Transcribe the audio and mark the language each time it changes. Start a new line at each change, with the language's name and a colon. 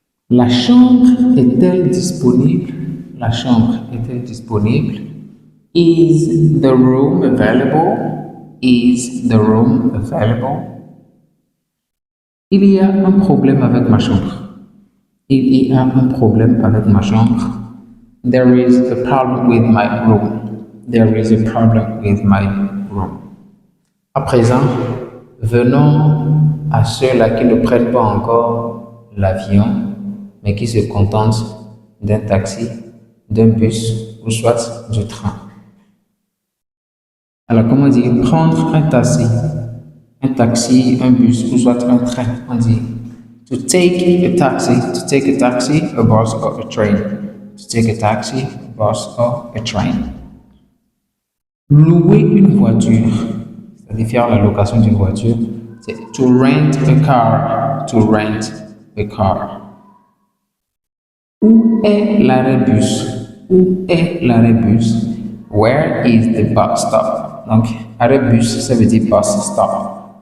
French: La chambre est-elle disponible? La chambre est-elle disponible?
English: Is the room available? Is the room available?
French: Il y a un problème avec ma chambre. Il y a un problème avec ma chambre.
English: There is a problem with my room. There is a problem with my room.
French: À présent, venons à ceux-là qui ne prennent pas encore l'avion, mais qui se contentent d'un taxi, d'un bus ou soit du train. Alors, comment dire prendre un taxi? Un taxi, un bus ou soit un train, on dit
English: to take a taxi, a bus or a train. To take a taxi, a bus or a train.
French: Louer une voiture, c'est-à-dire faire la location d'une voiture, c'est
English: to rent a car, to rent a car.
French: Où est l'arrêt bus? Où est l'arrêt bus?
English: Where is the bus stop?
French: Donc, arrêt bus, ça veut dire
English: bus stop.